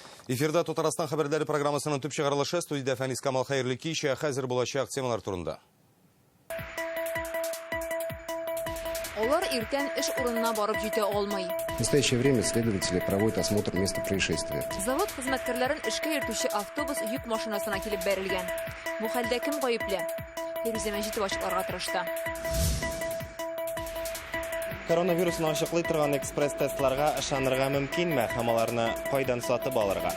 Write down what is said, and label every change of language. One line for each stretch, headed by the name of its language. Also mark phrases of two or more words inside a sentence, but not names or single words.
Tatar: Эфирда Татарстан хәбәрләре программасының төп чыгарылышы студияда Фәнис Камал хәерле кичә хәзер булачак темалар турында. Олар иртән эш урынына барып җитә алмый.
Russian: В настоящее время следователи проводят осмотр места происшествия.
Tatar: Завод хезмәткәрләрен эшкә йөртүче автобус йөк машинасына килеп бәрелгән. Бу хәлдә кем гаепле? Фирүзә Мәҗитова ачыкларга тырышты. Коронавирусны ачыклый торган экспресс-тестларга ышанырга мөмкинме һәм аларны кайдан сатып алырга?